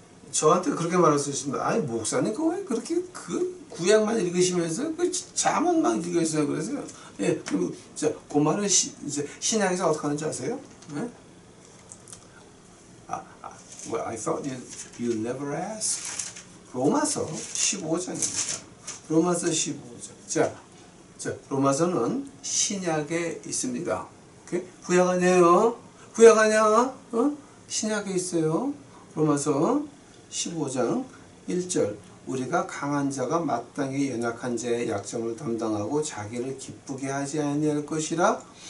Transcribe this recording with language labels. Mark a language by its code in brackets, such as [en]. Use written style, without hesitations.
[ko] 저한테 그렇게 말할 수 있습니다. 아니 목사님 왜 그렇게 그 구약만 읽으시면서 그 잠언만 읽으세요? 그래서요. 예, 그리고 그 말은 신약에서 어떻게 하는지 아세요? 네? [en] Well, I thought you never asked. [ko] 로마서 15장입니다. 로마서 15장. 자, 로마서는 신약에 있습니다. 오케이? 구약 아니에요? 구약 아니야? 신약에 있어요. 로마서 15장 1절. 우리가 강한 자가 마땅히 연약한 자의 약점을 담당하고 자기를 기쁘게 하지 아니할 것이라.